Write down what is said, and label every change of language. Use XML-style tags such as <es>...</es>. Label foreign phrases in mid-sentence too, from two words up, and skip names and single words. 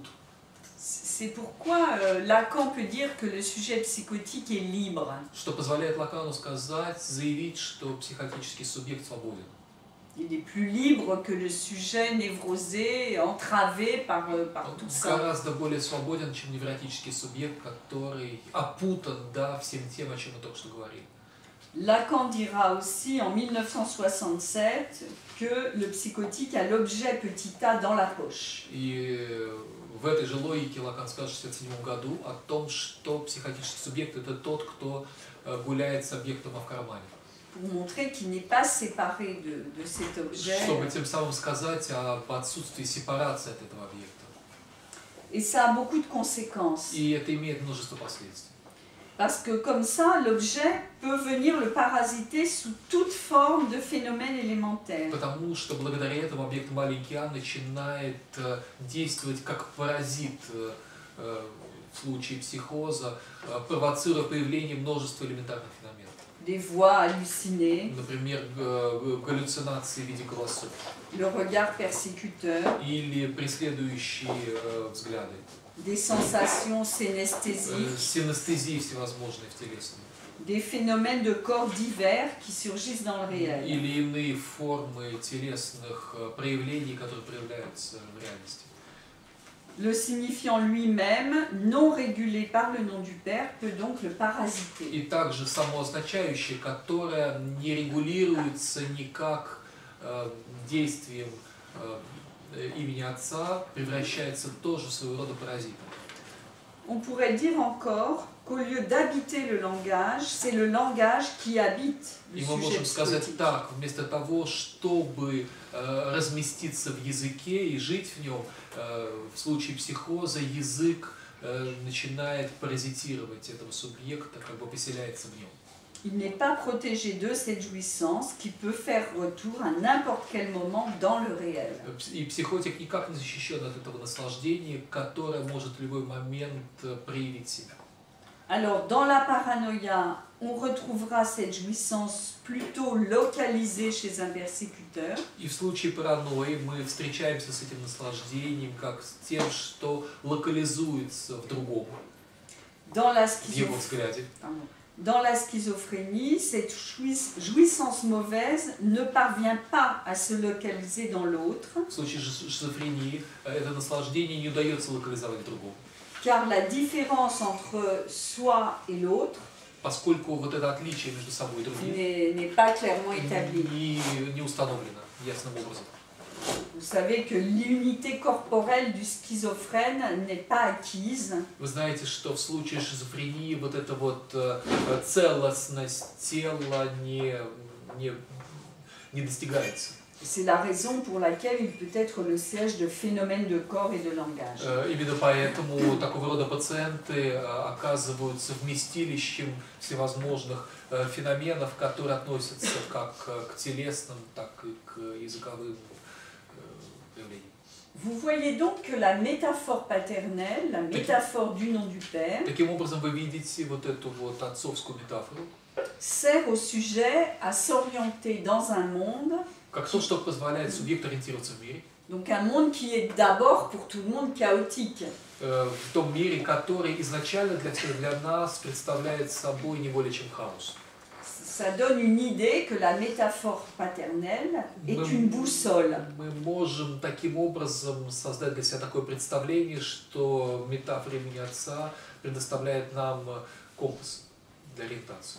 <fr>C'est pourquoi Lacan peut dire que le sujet psychotique est libre.</fr> <ru>Что позволяет Лакану сказать, заявить, что психотический субъект свободен.</ru> <fr>Il est plus libre que le sujet névrosé, entravé par tout ça.</fr> <ru>Гораздо более свободен, чем невротический субъект, который опутан, да, всем тем, о чем мы только что говорили.</ru> <fr>Lacan dira aussi en 1967 que le psychotique a l'objet petit a dans la poche.</fr> <ru>И в этой же логике Лакан скажет в 1967 году о том, что психотический субъект это тот, кто гуляет с объектом в кармане.</ru> <fr>Pour montrer qu'il n'est pas séparé de cet objet.</fr> <ru>Чтобы тем самым сказать об отсутствии сепарации от этого объекта.</ru> <fr>Et ça a beaucoup de conséquences.</fr> <ru>И это имеет множество последствий.</ru> <fr>Parce que comme ça, l'objet peut venir le parasiter sous toute forme de phénomène élémentaire.</fr> <ru>Потому что благодаря этому объект маленький А начинает действовать как паразит в случае психоза, провоцируя появление множества элементарных феноменов.</ru> <fr>Des voix hallucinées,</fr> <ru>Например, галлюцинации в виде голосов.</ru> <fr>le regard persécuteur,</fr> <ru>Или преследующие взгляды.</ru> <fr>des sensations synesthésiques,</fr> <ru>Синестезии всевозможные в телесном.</ru> <fr>des phénomènes de corps divers qui surgissent dans le réel.</fr> <ru>Или иные формы телесных проявлений, которые проявляются в реальности.</ru> <fr>Le signifiant lui-même, non régulé par le nom du Père, peut donc le parasiter.</fr> <ru>И также само означающее, которое не регулируется никак действием имени Отца, превращается тоже в своего рода паразитом.</ru> <fr>On pourrait dire encore qu'au lieu d'habiter le langage, c'est le langage qui habite le</fr> <ru>И мы</ru> <fr>sujet</fr> <ru>можем сказать</ru> <fr>psychotique.</fr> <ru>так, вместо того, чтобы разместиться в языке и жить в нем, в случае психоза язык начинает паразитировать этого субъекта, как бы поселяется в нем.</ru> <fr>Il n'est pas protégé de cette jouissance qui peut faire retour à n'importe quel moment dans le réel.</fr> <ru>И психотик никак не защищен от этого наслаждения, которое может в любой момент проявить себя.</ru> <fr>Alors, dans la paranoïa, on retrouvera cette jouissance plutôt localisée chez un persécuteur.</fr> <ru>И в случае паранойи мы встречаемся с этим наслаждением как с тем, что локализуется в другом,</ru> <fr>Dans la</fr> <ru>в его взгляде.</ru> <fr>Dans la schizophrénie, cette jouissance mauvaise ne parvient pas à se localiser dans l'autre,</fr> <ru>В случае шизофрении это наслаждение не удается локализовать в другом.</ru> <fr>car la différence entre soi et l'autre</fr> <ru>Поскольку вот это отличие между собой и другим</ru> <fr>n'est pas clairement établi.</fr> <ru>не установлено ясным образом.</ru> <fr>Vous savez que l'unité corporelle du schizophrène n'est pas acquise.</fr> <ru>Вы знаете, что в случае шизофрении вот эта вот целостность тела не достигается.</ru> <fr>C'est la raison pour laquelle il peut être le siège de phénomènes de corps et de langage.</fr> <ru>Именно поэтому такого рода пациенты оказываются вместилищем всевозможных феноменов, которые относятся как к телесным, так и к языковым проявлениям.</ru> <fr>Vous voyez donc que la métaphore paternelle, la métaphore du nom du Père,</fr> <ru>Таким образом, вы видите вот эту вот отцовскую метафору,</ru> <fr>sert au sujet à s'orienter dans un monde,</fr> <ru>как то, что позволяет субъекту ориентироваться в мире,</ru> <fr>donc un monde qui est d'abord pour tout le monde chaotique.</fr> <ru>в том мире, который изначально для нас представляет собой не более чем хаос.</ru> <fr>Ça donne une idée que la métaphore paternelle est une boussole.</fr> <ru>Мы можем таким образом создать для себя такое представление, что метафора имени Отца предоставляет нам компас для ориентации.</ru>